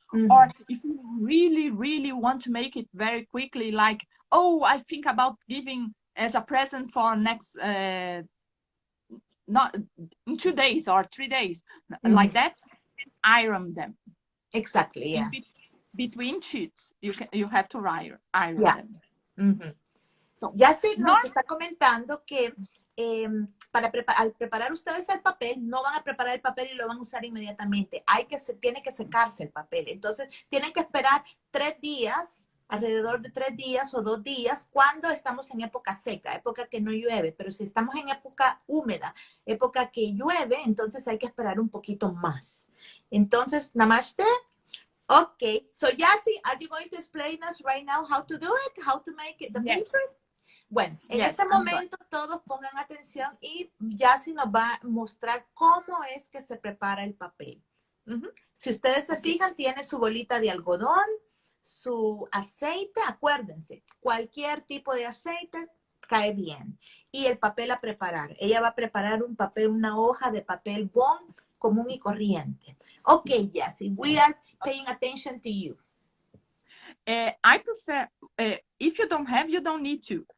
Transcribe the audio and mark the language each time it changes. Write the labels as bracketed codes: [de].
[en] Or if you really, really want to make it very quickly, like, oh, I think about giving as a present for next not in 2 days or 3 days, like that, iron them. Exactly, yeah. Between sheets, you have to iron them. [es] So, Jacy nos está comentando que al preparar ustedes el papel, no van a preparar el papel y lo van a usar inmediatamente. Tiene que secarse el papel. Entonces, tienen que esperar 3 días, alrededor de 3 días o 2 días, cuando estamos en época seca, época que no llueve. Pero si estamos en época húmeda, época que llueve, entonces hay que esperar un poquito más. Entonces, namaste. [en] Okay, so Jacy, are you going to explain us right now how to do it? How to make it, the paper? [es] Bueno, en este momento todos pongan atención y Jacy nos va a mostrar cómo es que se prepara el papel. Si ustedes se fijan, tiene su bolita de algodón, su aceite, acuérdense, cualquier tipo de aceite cae bien. Y el papel a preparar. Ella va a preparar un papel, una hoja de papel bond común y corriente. [en] Okay, Jacy, we are paying attention to you. I prefer, if you don't have, you don't need to.